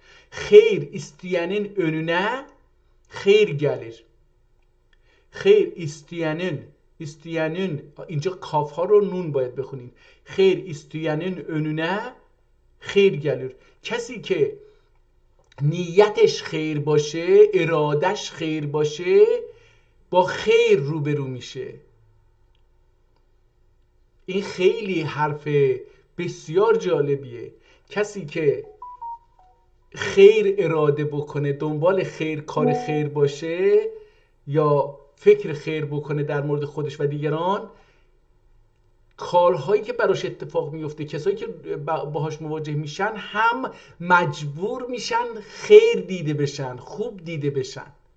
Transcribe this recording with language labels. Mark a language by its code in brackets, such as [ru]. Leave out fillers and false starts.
[tr] خیر isteyenin önüne خیر gelir. خیر isteyenin [fa] اینجا کاف ها رو نون باید بخونین. [tr] خیر isteyenin önüne خیر gelir. [fa] کسی که نیتش خیر باشه، ارادش خیر باشه، با خیر روبرو میشه. این خیلی حرف بسیار جالبیه. کسی که خیر اراده بکنه، دنبال خیر، کار خیر باشه یا فکر خیر بکنه در مورد خودش و دیگران، کارهایی که براش اتفاق میفته، کسایی که باهاش مواجه میشن هم مجبور میشن خیر دیده بشن، خوب دیده بشن.